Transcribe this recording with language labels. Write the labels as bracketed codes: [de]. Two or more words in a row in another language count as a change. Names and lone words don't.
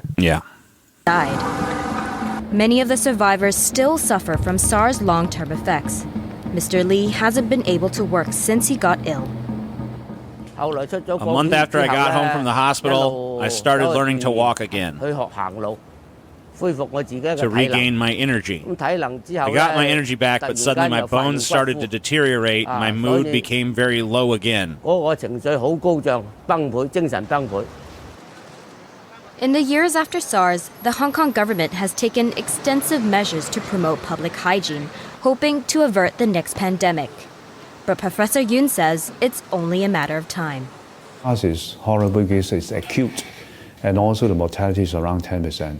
[en] Yeah. died. Many of the survivors still suffer from SARS long-term effects. Mr. Lee hasn't been able to work since he got ill. A month after I got home from the hospital, I started learning to walk again, [yue] 去學行路，恢復我自己嘅 [en] to [yue] 體能。 [en] regain my energy. [yue] 咁體能之後 [en] I got my [yue] 咧 [en] energy back, [yue] 突 [en] but [yue] 然 [en] suddenly [yue] 間 [en] my [yue] 又發現 [en] bones started [yue] 骨 [en] to [yue] 枯 [en] deteriorate. My mood [yue] 所以 [en] became very low again. [yue] 嗰個情緒好高漲，崩潰，精神崩潰。 [en] In the years after SARS, the Hong Kong government has taken extensive measures to promote public hygiene, hoping to avert the next pandemic. But Professor Yoon says it's only a matter of time. This is horrible because it's acute, and also the mortality is around 10%.